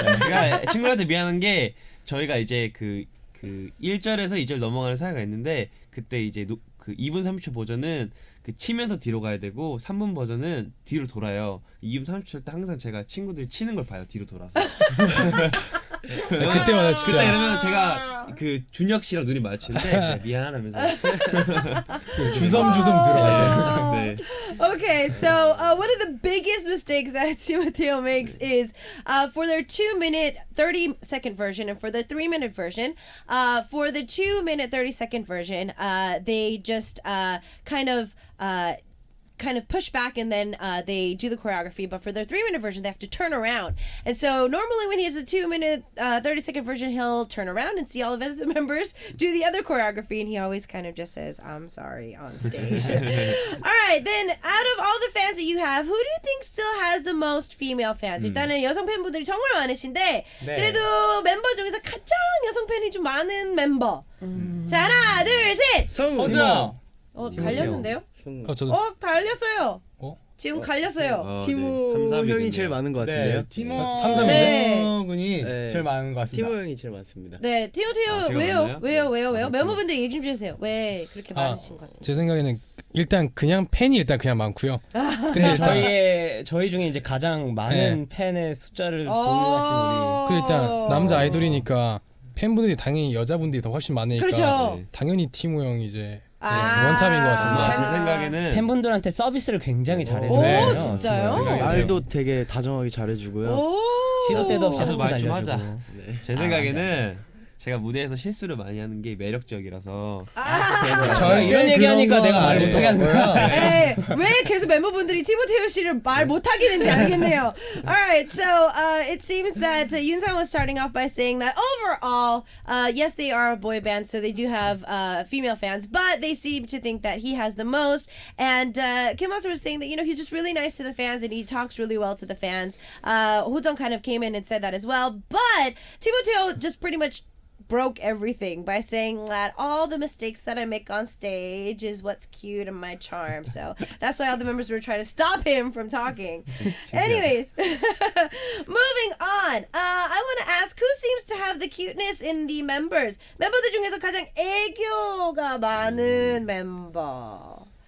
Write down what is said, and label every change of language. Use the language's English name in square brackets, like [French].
[Korean] 제가 친구한테 미안한 게 저희가 이제 그 1절에서 2절 넘어가는 사이가 있는데 그때 이제 그 2분 30초 버전은 그 치면서 뒤로 가야 되고 3분 버전은 뒤로 돌아요. 2분 30초 때 항상 제가 친구들이 치는 걸 봐요. 뒤로 돌아서. 그때마다 진짜. 그때 이러면 제가 그 준혁 씨랑 눈이 마주치는데 미안하면서 주섬주섬 들어가죠. 네. [English] Okay, so one of the biggest mistakes that Timoteo makes is for their 2-minute 30-second version and for the 3-minute version. For the 2-minute 30-second version, they just kind of kind of push back and then they do the choreography. But for their 3-minute version, they have to turn around. And so normally when he has a 2-minute, 30-second version, he'll turn around and see all of his members do the other choreography. And he always kind of just says, I'm sorry, on stage. All right, then out of all the fans that you have, who do you think still has the most female fans? [Korean] 일단은 여성 팬분들이 정말 많으신데 그래도 멤버 중에서 가장 여성 팬이 좀 많은 멤버. 자, 하나, 둘, 셋. 호정. 갈렸는데요? 저도. 갈렸어요. 지금 갈렸어요. 티모 형이 제일 많은 것 같은데요. 티모 3-3 군이 제일 많은 것 같습니다. 티모 형이 제일 많습니다. 네, 티모 왜요? 멤버분들 얘기 좀 해주세요. 왜 그렇게 많으신 것 같은지. 제 생각에는 일단 그냥 팬이 그냥 많고요. 근데 저희 중에 이제 가장 많은 팬의 숫자를 보유하신 우리. 그 일단 남자 아이돌이니까 팬분들이 당연히 여자분들이 더 훨씬 많으니까 그렇죠. 당연히 티모 형이 이제 원탑인 것 같습니다. 제 생각에는 팬분들한테 서비스를 굉장히 잘해줘요. 오, 진짜요? 말도 되게 다정하게 잘해주고요. 시도 때도 없이 하트 말 좀 날려주고. 하자. 제 생각에는 제가 무대에서 실수를 많이 하는 게 매력적이라서 이런 얘기하니까 내가 말 못하게 하는 거야. 네, 왜 계속 멤버분들이 티모테오 씨를 말 못하게 되는지 알겠네요. [English] Alright, so it seems that Yoonsan was starting off by saying that overall, yes, they are a boy band, so they do have female fans, but they seem to think that he has the most. And Kim also was saying that, you know, he's just really nice to the fans and he talks really well to the fans. Hojung kind of came in and said that as well, but Timoteo just pretty much broke everything by saying that all the mistakes that I make on stage is what's cute and my charm. So that's why all the members were trying to stop him from talking. Anyways, moving on. I want to ask, who seems to have the cuteness in the members? [Korean] 멤버들 중에서 가장 애교가 많은 멤버.